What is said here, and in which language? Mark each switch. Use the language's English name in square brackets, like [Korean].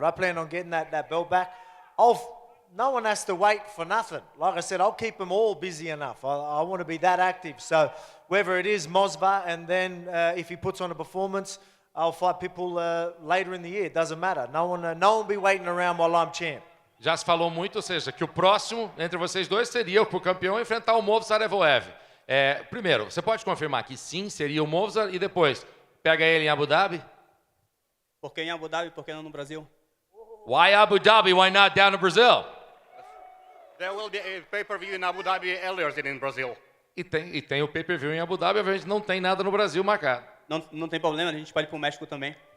[English] But I plan on getting that belt back. No one has to wait for nothing. Like I said, I'll keep them all busy enough. I want to be that active. So whether it is Mosba, and then if he puts on a performance, I'll fight people later in the year. It doesn't matter. No one will be waiting around while I'm champ. [Portuguese] Já se falou muito, ou seja, que o próximo entre vocês dois seria o campeão enfrentar o Movsar Evloev. Primeiro, você pode confirmar que sim, seria o Movsar, e depois, pega ele em Abu Dhabi? Por que em Abu Dhabi, por que não no Brasil? [English] Why Abu Dhabi? Why not down in Brazil? There will be a pay-per-view in Abu Dhabi earlier than in Brazil. [Portuguese] E tem o pay-per-view em Abu Dhabi, a gente não tem nada no Brasil marcado. Não tem problema, a gente pode ir para o México também.